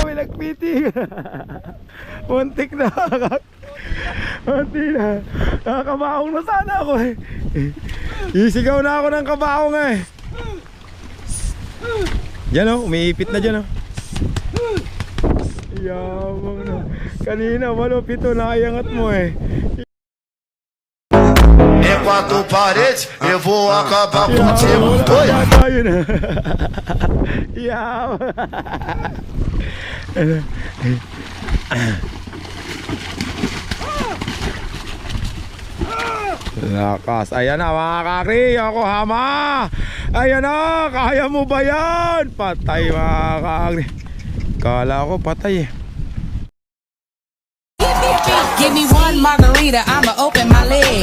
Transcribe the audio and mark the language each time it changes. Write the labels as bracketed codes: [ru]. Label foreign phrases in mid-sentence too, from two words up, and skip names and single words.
[tl] may nagpiting. Muntik na. Muntik na. Nakakabaong na sana ako eh. Isigaw na ako ng kabaong eh. Diyan oh, umiipit na dyan oh. Yabang na. Kanina malupit oh, naiangat mo eh. [pt] É quatro paredes, eu vou acabar contigo. Dois. [tl] Tayo na. Yaw. Lakas. Ayan na mga kakri, Yokohama. Ayan na, kaya mo ba yan? Patay mga kakri. Kala ko patay eh. [en] Give me one margarita, I'ma open my legs.